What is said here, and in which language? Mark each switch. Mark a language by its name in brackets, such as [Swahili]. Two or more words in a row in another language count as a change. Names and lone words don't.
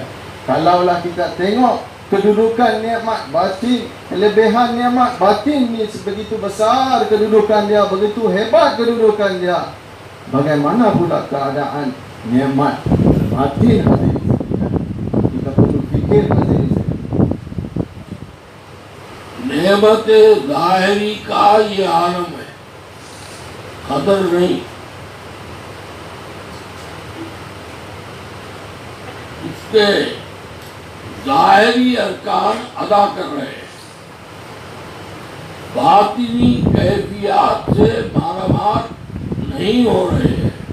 [Malay] Kalaulah kita tengok kedudukan nikmat batin, kelebihan nikmat batin ni sebegitu besar kedudukan dia, begitu hebat kedudukan dia, bagaimana pula keadaan nikmat batin, hadirin sekalian? Kita perlu fikir, hadirin sekalian. [Urdu] نعمت ظاہری کا یہ عالم ہے، قدر نہیں. اس کے ظاہری ارکان ادا کر رہے ہیں، باطنی کیفیت سے مارامار نہیں ہو رہے ہیں.